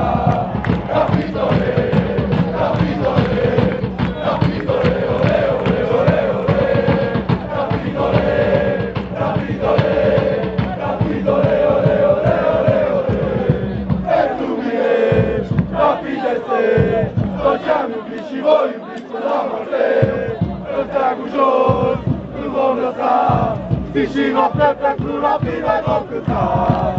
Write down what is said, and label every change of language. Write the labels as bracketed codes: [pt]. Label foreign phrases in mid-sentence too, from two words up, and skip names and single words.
[ro] Rapidole, rapidole, rapidole, ole, ole, ole, ole. Rapidole, rapidole, rapidole, ole, ole, ole, ole. Pentru mine, rapid este tot ce-am iubit și voi iubi până la moarte. În steagul jos, îl vom lăsa. Zi și noapte pentru rapide vom cânta.